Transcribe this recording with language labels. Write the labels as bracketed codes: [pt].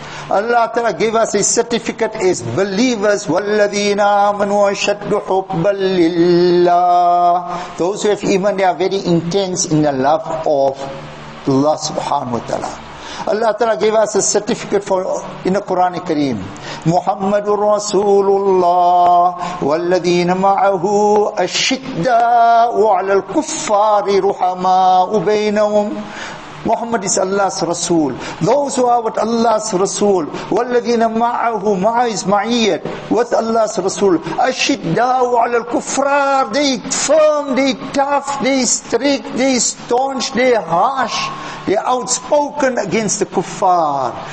[en] Allah Ta'ala gave us a certificate as believers. [ar] وَالَّذِينَ آمَنُوا أَشَدُّ حُبًّا لِلَّهِ. [en] Those who have iman, they are very intense in the love of Allah subhanahu wa ta'ala. Allah Ta'ala gave us a certificate in the Quran Kareem. [ar] Muhammadur Rasulullah وَالَّذِينَ مَعَهُ أَشِدَّاءُ عَلَى الْكُفَّارِ رُحَمَاءُ بَيْنَهُمْ. [en] Muhammad is Allah's Rasul. Those who are with Allah's Rasul, [ar] وَالَّذِينَ مَعَهُ, [en] ma'a is ma'iyyat, with Allah's Rasul, [ar] أَشِدَّاءُ عَلَى الْكُفْرَارِ, [en] they firm, they tough, they strict, they staunch, they harsh, they outspoken against the kuffar.